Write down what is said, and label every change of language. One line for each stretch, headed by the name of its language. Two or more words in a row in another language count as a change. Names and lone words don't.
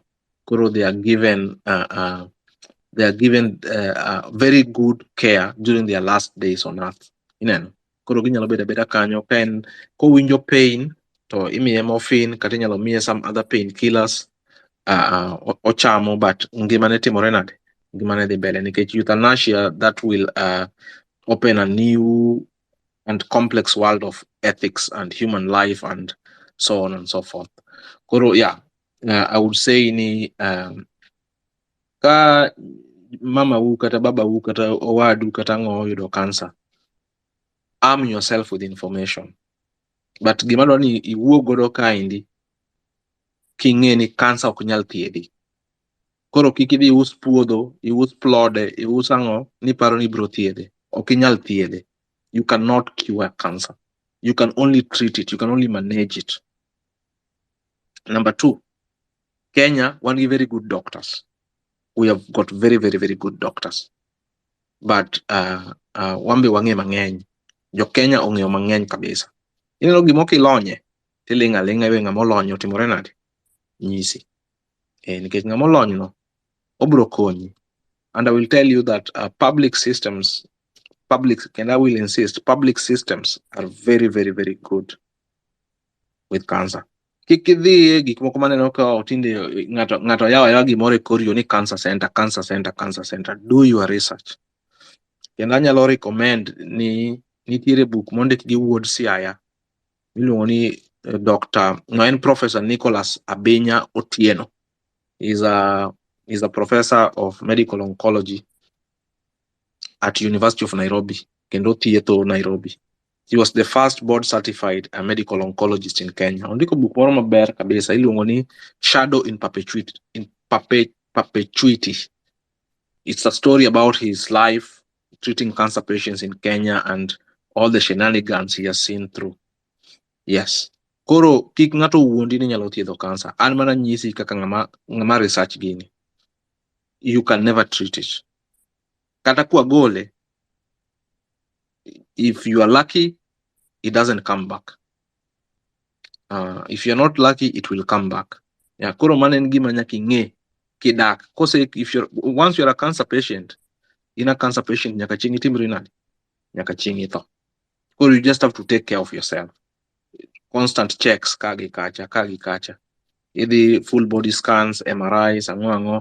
English: Koro they are given very good care during their last days on earth.
Luo (Kenya and Tanzania): Ineno. Koro ginyalo bedo abeda kanyo ka en kowinjo pain to imiye morphine kata inyalo miye
English: some other pain killers
Luo (Kenya and Tanzania): ochamo, but ngimane timore nade? Ngimane dhi mbele nikech euthanasia
English: that will open a new and complex world of ethics and human life and so on and so forth.
Luo (Kenya and Tanzania): Koro
English: I would say
Luo (Kenya and Tanzania): ni ka mama wu kata baba wu kata owadu kata ng'o oyudo cancer,
English: arm yourself with information.
Luo (Kenya and Tanzania): But gima dwaro ni iwuo godo kaendi king'e ni cancer ok nyal thiedhi. Koro kik idhi us puodho, ius plode, ius ang'o ni paro ni biro thiedhe. Ok inyal thiedhe.
English: You cannot cure cancer. You can only treat it. You can only manage it. Number 2, Kenya, one very good doctors. We have got very, very, very good doctors.
Luo (Kenya and Tanzania): But wambe wang'e mang'eny. Jo Kenya ong'eyo mang'eny kabisa. Ineno gima ok ilonye, tiling' aling'a ewe ng'ama olonye otimore nade? Nyisi. Nikech ng'ama olony no, obiro konyi.
English: And I will tell you that public systems, and I will insist, public systems are very, very, very good with cancer.
Luo (Kenya and Tanzania): Kik idhi gik moko maneno ka tinde ng'ato yawa gimoro e kor yo ni
English: cancer center. Do your research.
Luo (Kenya and Tanzania): Kendo anyalo recommend ni nitiere book mondik gi Wuod Siaya miluongo ni Dr. Professor Nicholas Abinya Otieno.
English: He's a professor of medical oncology at University of Nairobi,
Luo (Kenya and Tanzania): kendo thietho
English: Nairobi. He was the first board certified medical oncologist in Kenya.
Luo (Kenya and Tanzania): Ondiko book moro maber kabisa iluongo ni Shadow in Perpetuity.
English: It's a story about his life treating cancer patients in Kenya and all the shenanigans he has seen through. Yes.
Luo (Kenya and Tanzania): Koro kik ng'ato wuondi ni nyalo thiedho cancer. An mana nyisi kaka ng'ama research gini.
English: You can never treat it.
Luo (Kenya and Tanzania): Kata kwa gole,
English: if you are lucky, it doesn't come back. If you're not lucky, it will come back. Yeah,
Luo (Kenya and Tanzania): koro manen gima nyaka ing'e kidak.
English: Once you're a cancer patient, in a cancer patient
Luo (Kenya and Tanzania): nyaka chieng' itimri nade? Nyaka chieng' itho.
English: Koro you just have to take care of yourself. Constant checks
Luo (Kenya and Tanzania): kagi kacha.
English: Idhi full body scans, MRIs, ang'o.